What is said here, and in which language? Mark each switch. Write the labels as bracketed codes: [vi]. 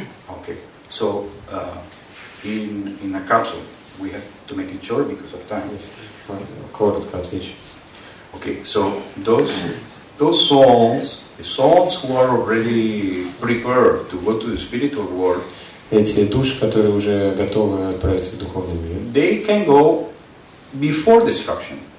[en] Okay, so in a capsule, we have to make it short because of time. [ru] Коротко отвечу. [en] Okay, so those those souls, the souls who are already prepared to go to the spiritual world, [ru] эти души, которые уже готовы отправиться в духовный мир, [en] they can go before destruction